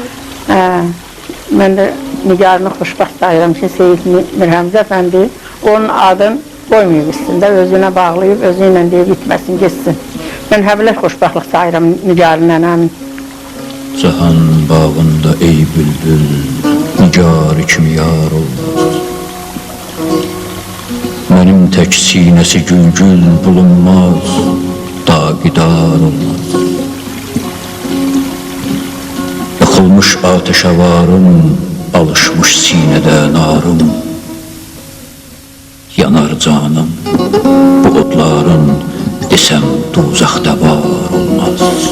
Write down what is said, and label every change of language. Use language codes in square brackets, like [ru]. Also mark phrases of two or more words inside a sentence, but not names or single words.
[az] Mən də Nigarını xoşbaxt sayıram ki, Seyid Mirhamza Efendi onun adını qoymayıb üstündə, özünə bağlayıb, özü ilə deyib bitməsin, geçsin. Mən həbilə xoşbaxtlıq sayıram Nigarı nənəmin. Cahan bağında ey bülbül, Nigarı kimi yar olmaz. Mənim tək sinəsi gülgül bulunmaz, daqidar olmaz. Yakılmış ateşe varım, alışmış sinədə narım. Yanar canım bu odların desem duzaqda var olmaz.